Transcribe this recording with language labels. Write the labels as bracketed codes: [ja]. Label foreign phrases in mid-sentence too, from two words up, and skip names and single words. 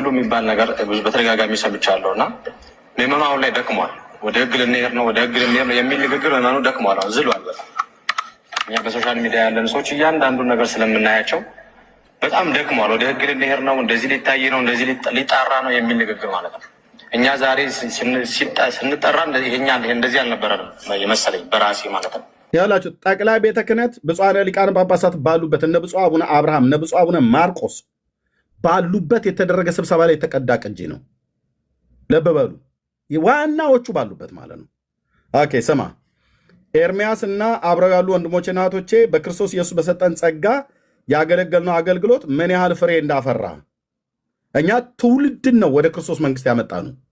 [am] የሚባል ነገር ብዙ በተደጋጋሚ ሰምቻለሁ እና ምዕመኑ አሁን ላይ ደክሟል። ወደ ህግ ልንሄድ ነው የሚል ንግግር ምዕመኑ ደክሟል። አሁን ዝሏል በጣም። እኛ በሶሻል ሚዲያ ያለን ሰዎች እያንዳንዱን ነገር ስለምናያቸው በጣም ደክሟል። ወደ ህግ ልንሄድ ነው፣ እንደዚህ ሊታይ ነው፣ እንደዚህ ሊጣራ ነው የሚል ንግግር ማለት ነው። እኛ ዛሬ ስንጠራ እንደዚህ አልነበረንም የመሰለኝ በራሴ ማለት ነው። ያላችሁ ጠቅላይ ቤተ ክህነት ብፁዓን ሊቃነ ጳጳሳት ባሉበት እነ ብፁዕ አቡነ አብርሃም እነ ብፁዕ አቡነ ማርቆስ ባሉበት የተደረገ ስብሰባ ላይ የተቀዳ ቅጂ ነው። ልብ በሉ፣ ዋናዎቹ ባሉበት ማለት ነው። ኦኬ፣ ስማ ኤርሚያስ እና አብረው ያሉ ወንድሞችና እህቶቼ በክርስቶስ ኢየሱስ በሰጠን ጸጋ ያገለገልነው አገልግሎት ምን ያህል ፍሬ እንዳፈራ እኛ ትውልድን ነው ወደ ክርስቶስ መንግስት ያመጣ ነው።